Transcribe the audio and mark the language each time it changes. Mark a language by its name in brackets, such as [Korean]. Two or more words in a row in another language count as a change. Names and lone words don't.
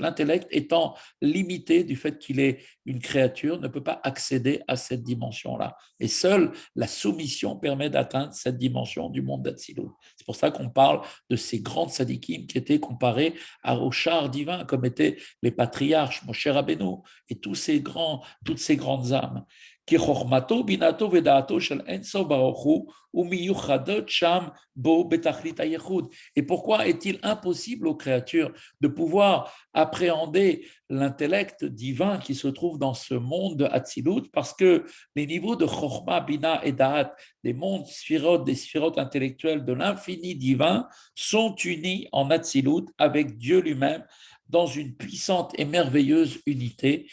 [French] L'intellect étant limité du fait qu'il est une créature, ne peut pas accéder à cette dimension-là. Et seule la soumission permet d'atteindre cette dimension du monde d'Atsilut. C'est pour ça qu'on parle de ces grandes sadikim qui étaient comparés au char divin, comme étaient les patriarches, Moshe Rabbeinu, et toutes ces grandes âmes. [Hebrew] כי חוכמתו, בינתו ודעתו של אין סוף ברוך הוא ומיוחדות שם בו בתכלית הייחוד. [French] Et pourquoi est-il impossible aux créatures de pouvoir appréhender l'intellect divin qui se trouve dans ce monde de Hatzilut? Parce que les niveaux de [Hebrew] חכמה, בינה [French] et Da'at, des mondes sphirotes, des sphirotes intellectuelles de l'infini divin, sont unis en Hatzilut avec Dieu lui-même dans une puissante et merveilleuse unité.